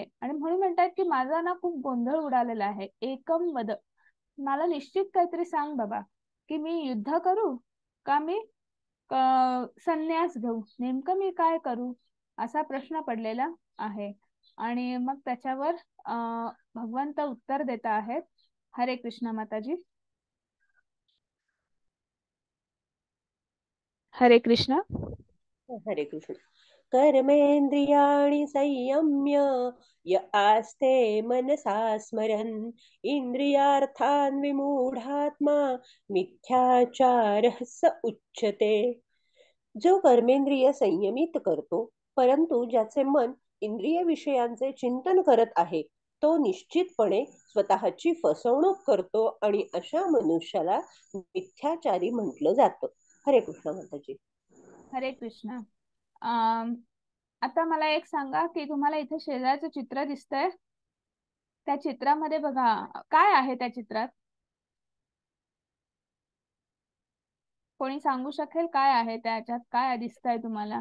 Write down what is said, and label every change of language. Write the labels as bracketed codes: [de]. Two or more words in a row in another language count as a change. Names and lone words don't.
[mr] आणि म्हणून म्हणतात की माझा ना खूप गोंधळ उडालेला आहे, एकम वद, मला निश्चित काहीतरी सांग बाबा, की मी युद्ध करू का मी संन्यास घेऊ, नेमकं मी काय करू, असा प्रश्न पडलेला आहे. आणि मग त्याच्यावर भगवंत उत्तर देता आहेत. हरे कृष्ण माताजी. हरे कृष्ण. हरे कृष्ण. [sa] कर्मेन्द्रियाणि संयम्य य आस्ते मनसा स्मरन् इंद्रियार्थान् विमूढात्मा मिथ्याचारः स उच्यते. [mr] जो कर्मेंद्रिय संयमित करतो परंतु ज्याचे मन इंद्रिय विषयांचे चिंतन करत आहे तो निश्चितपणे स्वतःची फसवणूक करतो आणि अशा मनुष्याला मिथ्याचारी म्हटलं जातं. हरे कृष्ण माताजी. हरे कृष्ण. आता मला एक सांगा की तुम्हाला इथे शेजारचं चित्र दिसतंय, त्या चित्रामध्ये बघा काय आहे त्या चित्रात? कोणी सांगू शकेल काय आहे त्याच्यात? काय दिसतंय तुम्हाला?